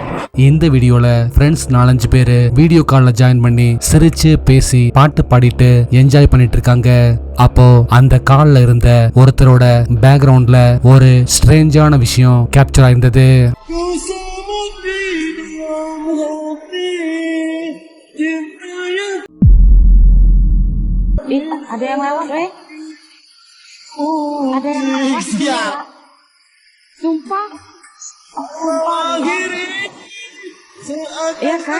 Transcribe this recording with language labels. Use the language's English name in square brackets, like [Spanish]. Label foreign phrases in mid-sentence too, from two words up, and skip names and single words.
[Tamil] இந்த வீடியோல ஃப்ரெண்ட்ஸ் 4-5 பேரு [English] video call [Tamil] ஜாயின் பண்ணி சிரிச்சு பேசி பாட்டு பாடிட்டு என்ஜாய் பண்ணிட்டு இருக்காங்க. அப்போ அந்த கால்ல இருந்த ஒருத்தரோட பேக்ரவுண்ட்ல ஒரு ஸ்ட்ரேஞ்சான விஷயம் கேப்சர் ஆயிருந்தது. [Indonesian] Ada yang lewat, weh? Ada yang lewat. Sumpah. Iya kan?